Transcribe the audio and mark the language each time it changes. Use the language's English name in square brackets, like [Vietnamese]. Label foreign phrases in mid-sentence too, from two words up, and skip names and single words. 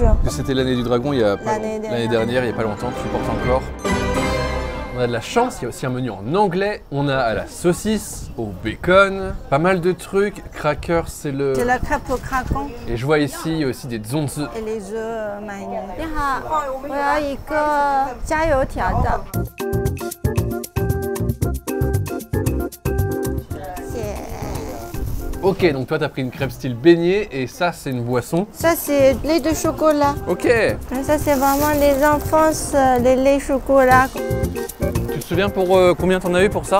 [French] C'était l'année du dragon il y a l'année dernière, il n'y a pas longtemps, tu portes encore. On a de la chance, il y a aussi un menu en anglais. On a à la saucisse, au bacon, pas mal de trucs. Cracker, c'est le... C'est la crêpe au craquant. Et je vois ici, il y a aussi des zongzi. Et les œufs marinés. [Chinese] 你好, 我要一个加油条的。 [French] Ok, donc toi t'as pris une crêpe style beignet et ça c'est une boisson. Ça c'est lait de chocolat. Ok. Et ça c'est vraiment les enfances, les laits chocolat. Tu te souviens pour combien t'en as eu pour ça?